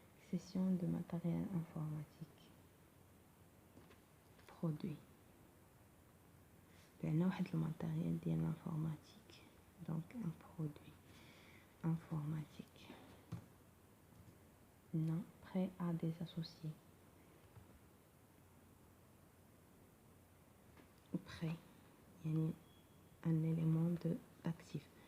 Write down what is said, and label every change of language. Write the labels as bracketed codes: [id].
[fr] Cession de matériel informatique. Produit. [ar] لأنه واحد الماتيريال ديال l'informatique. [fr] Donc un produit informatique. Non, prêt à des associés. Prêt, il y a un élément d'actif.